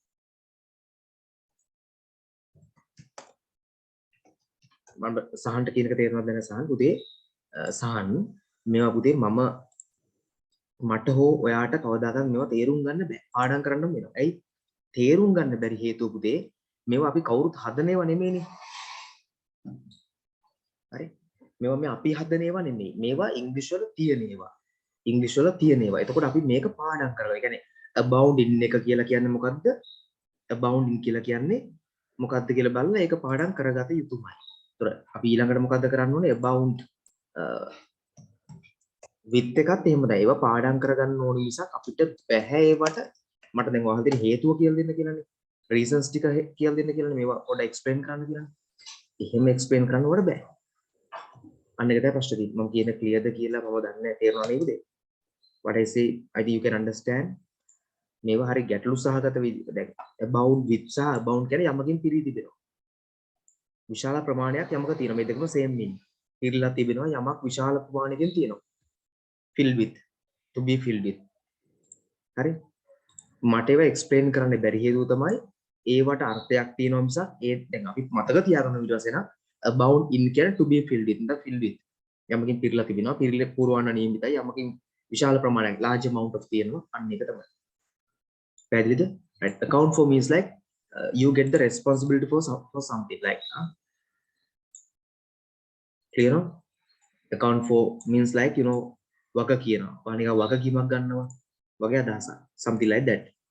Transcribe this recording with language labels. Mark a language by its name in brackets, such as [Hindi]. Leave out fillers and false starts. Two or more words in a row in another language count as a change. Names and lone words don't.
[Sinhala] මම සහන්ට කියන එක තේරෙනවද නැත්නම් සහන් පුතේ සහන් මේවා පුතේ මට හෝ ඔයාට කවදාකවත් මේවා තේරුම් ගන්න බෑ. පාඩම් කරන්න වෙනවා. ඇයි? තේරුම් ගන්න බැරි හේතුව පුතේ මේවා අපි කවුරුත් හදන ඒවා නෙමෙයිනේ. හරි? මේවා මේ අපි හදන ඒවා නෙමෙයි. මේවා ඉංග්‍රීසි වල තියෙන ඒවා. ඉංග්‍රීසි වල තියෙන ඒවා. එතකොට අපි මේක පාඩම් කරනවා. ඒ කියන්නේ [English] abound in [Sinhala] එක කියලා කියන්නේ මොකද්ද? [English] abound in [Sinhala] කියලා කියන්නේ මොකද්ද කියලා බලලා ඒක පාඩම් කරගත යුතුමයි. ඒතර අපි ඊළඟට මොකද්ද කරන්න ඕනේ? [English] abound with [Sinhala] එකත් එහෙම තමයි. ඒවා පාඩම් කරගන්න ඕන නිසා අපිට බැහැ ඒවට මට දැන් ඔයාලට දෙන හේතුව කියලා දෙන්න කියලානේ. reasons ටික කියලා දෙන්න කියලානේ මේවා පොඩ්ඩක් explain කරන්න කියලානේ. එහෙම explain කරන්න ඕන බෑ. අන්න ඒක තමයි ප්‍රශ්නේ තියෙන්නේ. මම කියන clear ද කියලා මම දන්නේ නැහැ තේරෙනව නේද? [English] what I say I think you can understand. [Sinhala] මේවා හරි ගැටලු සහගත විදිහට දැන් [English] abound with [Sinhala] සහ abound කියන්නේ යමකින් පිරී තිබෙනවා. විශාල ප්‍රමාණයක් යමක තියෙනවා. මේ දෙකම [English] same meaning. [Sinhala] පිරීලා තිබෙනවා යමක් විශාල ප්‍රමාණයකින් තියෙනවා. [English] fill with to be filled with. [Sinhala] හරි? මට ඒවා explain කරන්න බැරි හේතුව තමයි ඒවට අර්ථයක් තියෙනවා මිසක් ඒ දැන් අපි මතක තියාගන්න ඊට පස්සේ නම් [English] abound in [Sinhala] කියන්නේ [English] to be filled with [Sinhala] නැත්නම් [English] fill with. [Sinhala] යමකින් පිරීලා තිබෙනවා. පිරීලා පුරවන්න නියමිතයි. යමකින් විශාල ප්‍රමාණයක් [English] large amount of [Sinhala] තියෙනවා. අන්න ඒක තමයි. පැහැදිලිද? [English] Right. Account for means like you get the responsibility for something like clear no? Account for means like you know [Sinhala] වග කියනවා. නිකන් වගකීමක් ගන්නවා වගේ අදහසක්. [English] Something like that.